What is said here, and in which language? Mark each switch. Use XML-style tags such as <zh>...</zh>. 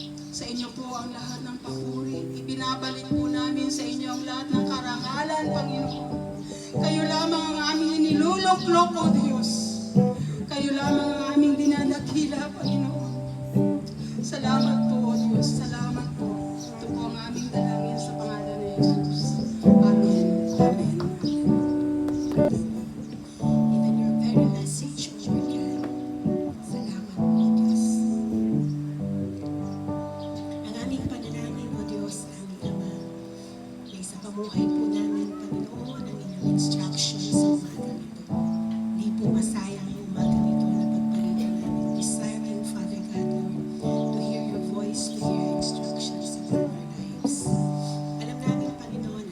<tl>Sa inyo po ang lahat ng papuri. Ibinabalik po namin sa inyo ang lahat ng karangalan, Panginoon. Kayo lamang ang aming iniluluklok, O Diyos. Kayo lamang ang aming dinadakila, Panginoon. Salamat po, O Diyos. Salamat po. Ito po ang aming dalangin sa pangalan ni Jesus. Amen. Amen.</tl> <en>Even your very message, O Lord God.</en> <tl>Salamat po, Diyos. Ang aming panalangin, O Diyos, aming Ama, may sa pamuhay po namin, Panginoon, ang inyong instructions sa umaga nito. Hindi po masayang ang umaga nito na pagpalitan namin.</tl> <en>Desiring, Father God, Lord, to hear your voice, to hear your instructions upon our lives.</en> <tl>Alam namin, Panginoon,</tl>